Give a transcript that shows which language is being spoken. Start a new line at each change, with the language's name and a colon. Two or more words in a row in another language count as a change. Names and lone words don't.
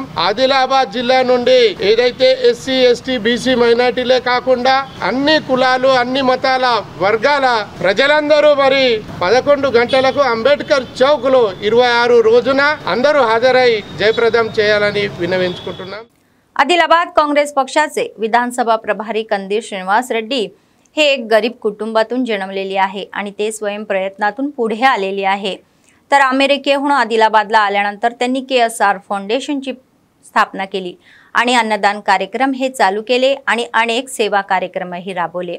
Telugu: ఆదిలాబాద్ జిల్లా నుండి ఏదైతే ఎస్సీ, ఎస్టీ, బీసీ మైనార్టీలే కాకుండా అన్ని కులాలు, అన్ని మతాల వర్గాల ప్రజలందరూ మరి 11 గంటలకు అంబేద్కర్ చౌక్ లో 26 రోజున అందరూ హాజరై जयप्रदम చేయాలని విన్నవించుకుంటున్నాం.
Marathi: आदिलाबाद काँग्रेस पक्षाचे विधानसभा प्रभारी कंदीर श्रीनिवास रेड्डी हे एक गरीब कुटुंबातून जन्मलेले आहे आणि ते स्वयं प्रयत्नातून पुढे आलेले आहे. तर अमेरिकेहून आदिलाबादला आल्यानंतर त्यांनी KSR फाउंडेशनची स्थापना केली आणि अन्नदान कार्यक्रम हे चालू केले आणि अनेक सेवा कार्यक्रमही राबवले.